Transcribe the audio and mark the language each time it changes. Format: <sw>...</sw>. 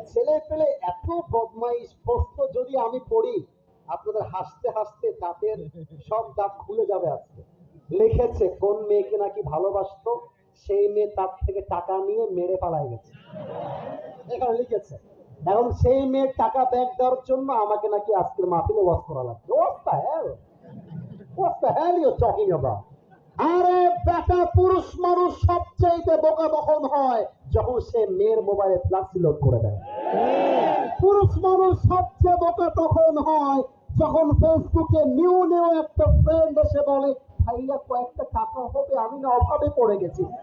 <bn>ছেলে পেলে এত বদমাইশ, প্রশ্ন যদি আমি পড়ি আপনাদের হাসতে হাসতে দাঁতের সব দাঁত খুলে যাবে আজকে। লিখেছে কোন মেয়েকে নাকি ভালোবাসতো, সেই মেয়ে তার থেকে টাকা নিয়ে মেরে পালায় গেছে, এখানে লিখেছে। এখন সেই মেয়ের টাকা ব্যাক দেওয়ার জন্য আমাকে নাকি আজকের মাহফিলে ওয়াজ করা লাগছে।</bn> <en>What the hell? What the hell you talking about?</en> <bn>আরে বেটা, পুরুষ মানুষ সবচেয়ে বোকা তখন হয় যখন সে মেয়ের মোবাইলে ফ্ল্যাক্সি লোড করে দেয়। পুরুষ মানুষ সবচেয়ে বোকা তখন হয় যখন ফেসবুকে নিউ একটা ফ্রেন্ড এসে বলে ভাইয়া কয়েকটা টাকা হবে, আমি না অভাবে পড়ে গেছি।</bn>